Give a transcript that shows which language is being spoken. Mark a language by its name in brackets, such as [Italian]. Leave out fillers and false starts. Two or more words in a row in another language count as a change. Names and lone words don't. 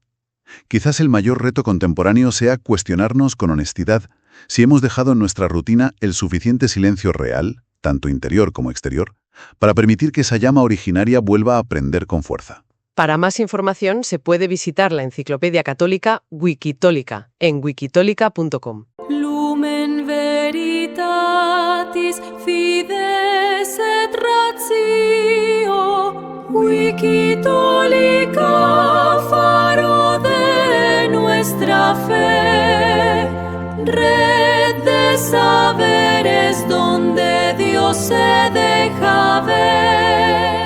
[Spanish] Quizás el mayor reto contemporáneo sea cuestionarnos con honestidad si hemos dejado en nuestra rutina el suficiente silencio real, tanto interior como exterior, para permitir que esa llama originaria vuelva a prender con fuerza. Para más información se puede visitar la enciclopedia católica Wikitólica en wikitolica.com. [Latin] Lumen veritatis fides et ratio, Wikitólica, [Spanish] faro de nuestra fe, red de saberes donde Dios se deja ver.